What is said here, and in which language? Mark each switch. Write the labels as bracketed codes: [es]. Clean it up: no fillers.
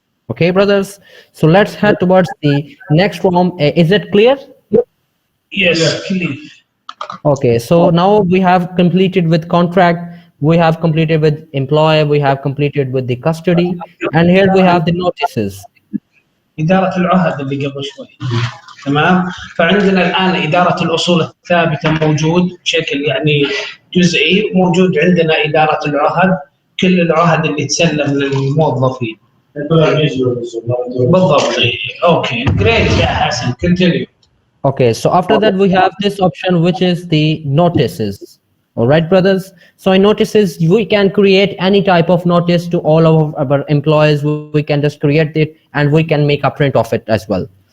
[en] Okay, brothers. So let's head towards the next form. Is it clear? Yes, clear. Okay, so now we have completed with contract, we have completed with employer, we have completed with the custody, and here we have the notices. [ar] إدارة العهد اللي قبل شوي. تمام. فعندنا الآن إدارة الأصول الثابتة موجود بشكل يعني جزئي، موجود عندنا إدارة العهد، كل العهد اللي تسلم للموظفين. بالضبط. [en] Okay, great يا حسن. Continue. Okay, so after that we have this option which is the notices. All right, brothers. So in notices, we can create any type of notice to all of our employees. We can just create it and we can make a print of it as well.